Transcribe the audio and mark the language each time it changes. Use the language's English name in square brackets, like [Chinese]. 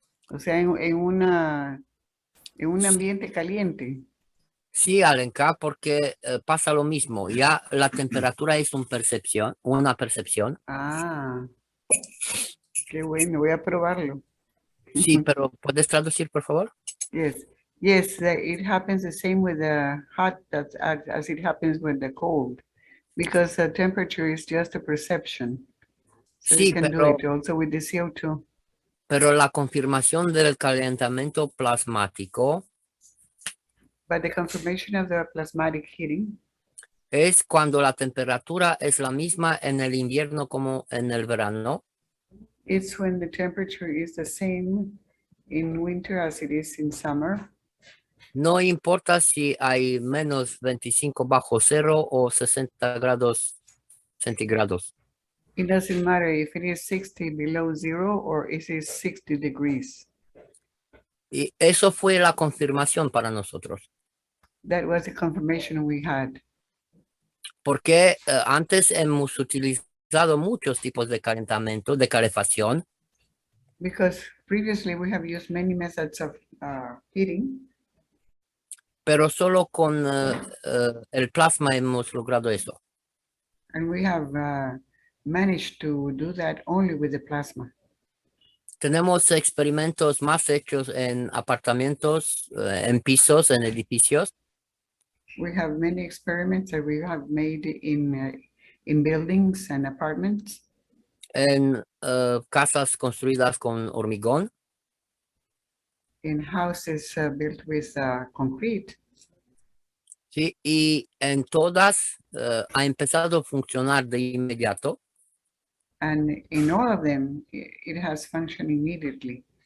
[Spanish] O sea, en un ambiente caliente. Sí, Alenka, porque pasa lo mismo. Ya la temperatura es una percepción. Ah, qué bueno, voy a probarlo. Sí, pero ¿puedes traducir, por favor? [English] Yes, yes, it happens the same with the hot as it happens with the cold, because the temperature is just a perception. So [Spanish] Sí, [English] you can do it also with the CO2. [Spanish] pero la confirmación del calentamiento plasmático [English] But the confirmation of the plasmatic heating [Spanish] es cuando la temperatura es la misma en el invierno como en el verano. [English] it's when the temperature is the same in winter as it is in summer. [Spanish] No importa si hay menos 25 bajo cero o 60 grados centígrados. [English] It doesn't matter if it is 60 below zero or it is 60 degrees. [Spanish] Y eso fue la confirmación para nosotros. [English] That was the confirmation we had. [Spanish] Porque antes hemos utilizado muchos tipos de calentamiento, de calefacción. [English] Because previously we have used many methods of heating. [Spanish] Pero solo con el plasma hemos logrado eso. [English] And we have managed to do that only with the plasma. [Spanish] Tenemos experimentos más hechos en apartamentos, en pisos, en edificios. [English] We have many experiments that we have made in buildings and apartments. [Spanish] En casas construidas con hormigón. [English] In houses built with concrete. [Spanish] Sí, y en todas ha empezado a funcionar de inmediato. [English] And in all of them, it has functioned immediately.